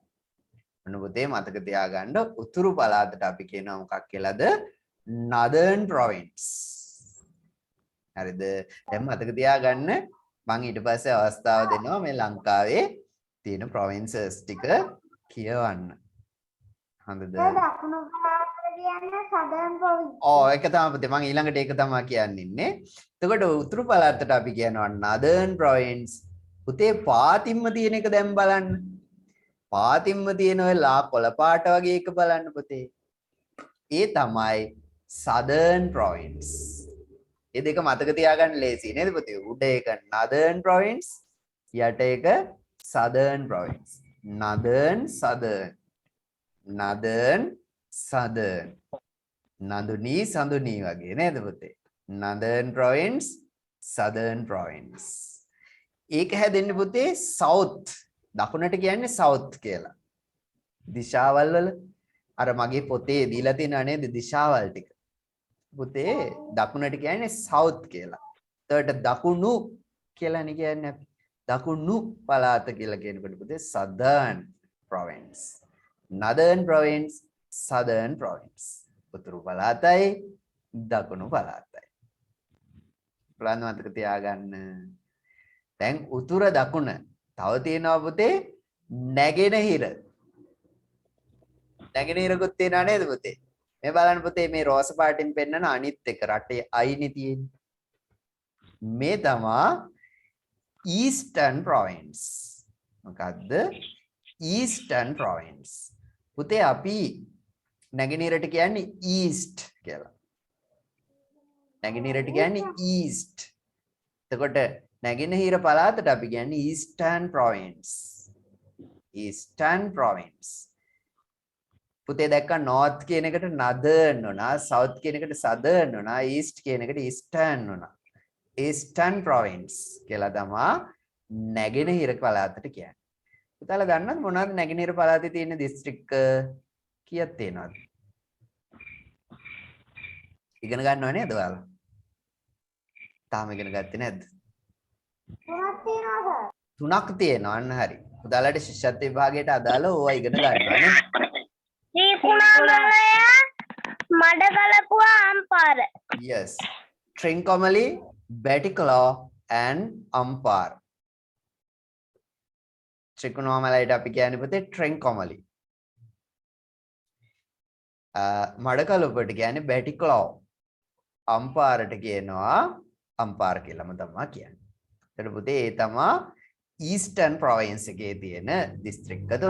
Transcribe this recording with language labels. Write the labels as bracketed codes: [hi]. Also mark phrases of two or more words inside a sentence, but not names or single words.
[si] ඔන්න පුතේ මතක තියාගන්න උතුරු පළාතට අපි කියනවා මොකක් කියලාද? [en] northern province. හරිද? [si] දැන් මතක තියාගන්න මම ඊට පස්සේ අවස්ථාව දෙනවා මේ ලංකාවේ තියෙන provinces ටික කියවන්න. හරිද? දකුණු පළාත කියන්නේ [en] southern province. [si] ඔව් ඒක තමයි පුතේ මම ඊළඟට ඒක තමයි කියන්නේ ඉන්නේ. එතකොට උතුරු පළාතට අපි කියනවා [en] northern province. [si] පුතේ පාතිම්ම තියෙන එක දැන් බලන්න. පාතිම්ම තියෙන ඔය ලා කොළ පාට වගේ එක බලන්න පුතේ. ඒ තමයි [en] southern province. [si] ඒ දෙක මතක තියාගන්න ලේසි නේද පුතේ? උඩ එක [en] northern province [si] යට එක [en] southern province. northern southern [si] නඳුනි සඳුනි වගේ නේද පුතේ? [en] northern province southern province. [si] ඒක හැදෙන්නේ පුතේ south දකුණට කියන්නේ south කියලා. දිශාවල් වල අර මගේ පොතේ දීලා තියෙනා නේද දිශාවල් ටික. පුතේ දකුණට කියන්නේ south කියලා. එතකොට දකුණු කියලානේ කියන්නේ අපි. දකුණු පළාත කියලා කියනකොට පුතේ [en] southern province. northern province southern province. [si] උතුරු පළාතයි දකුණු පළාතයි. බලන්න මතක තියාගන්න. දැන් උතුර දකුණ තව තියෙනවා පුතේ නැගෙනහිර. නැගෙනහිරකුත් තියෙනවා නේද පුතේ? මේ බලන්න පුතේ මේ රෝස පාටින් පෙන්නන අනිත් එක රටේ අයිනේ තියෙන්නේ. මේ තමයි [en] Eastern province. මොකද්ද? Eastern province. [si] පුතේ අපි නැගෙනහිරට කියන්නේ east කියලා. නැගෙනහිරට කියන්නේ east. එතකොට නැගෙනහිර පළාතට අපි කියන්නේ [en] Eastern province. Eastern province. [si] පුතේ දැක්ක north කියන එකට northern වුණා, south කියන එකට southern වුණා, east කියන එකට eastern වුණා. [en] Eastern province [si] කියලා තමයි නැගෙනහිර පළාතට කියන්නේ. පුතාලා දන්නවද මොනවද නැගෙනහිර පළාතේ තියෙන දිස්ත්‍රික්ක කීයක් තියෙනවද? ඉගෙන ගන්නව නේද ඔයාලා? තාම ඉගෙන ගත්තේ නැද්ද? තුනක් තියෙනවා අන්න හරි. පුතාලාට ශිෂ්‍යත්ව විභාගයට අදාළ ඕවා ඉගෙන ගන්නවා නේ. ශ්‍රීකුණාමලය මඩකලපුව අම්පාර. [en] Yes. Trincomalee, Batticaloa and Ampar. [si] ත්‍රිකුණාමලයට අපි කියන්නේ පුතේ Trincomalee. මඩකලපුවට කියන්නේ Batticaloa. අම්පාරට කියනවා අම්පාර කියලාම තමයි කියන්නේ. එතකොට පුතේ ඒ තමයි [en] Eastern province [si] එකේ තියෙන දිස්ත්‍රික්ක තුන.